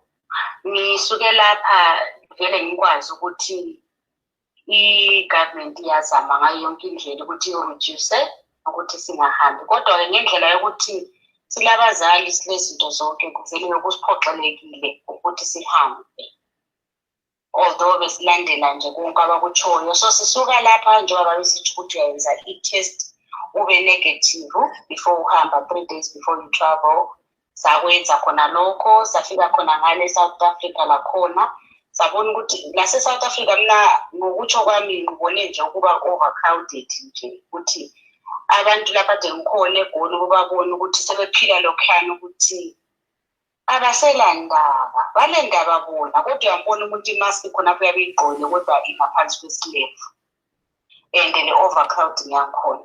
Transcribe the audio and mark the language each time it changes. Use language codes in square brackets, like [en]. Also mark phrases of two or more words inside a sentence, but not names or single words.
[zu] Ngisuke lapha vele ngikwazi ukuthi i-government iyazama ngayo yonke indlela ukuthi ireduce ukuthi singahambi, kodwa ngendlela yokuthi silabazali silezinto zonke kuvele ukusiphoxelekile ukuthi sihambe, although besilandela nje konke abakutshoyo. So sisuka lapha njengoba besithi ukuthi uyenza i-test ube [en] negative before [zu] uhamba, [en] 3 days before you travel. [zu] Sakwenza khona lokho, safika khona ngale South Africa lakhona sabona ukuthi lase South Africa mina ngokutsho kwami ngibone nje ukuba overcrowded nje, ukuthi abantu lapha de ngikhona eGoli ukubabona ukuthi sebephila lokhana ukuthi abaselandaba balendaba bona, kodwa uyambona umuntu imask khona apho yabeyigqoke kodwa ingaphansi kwesilevu and le overcrowding yakhona.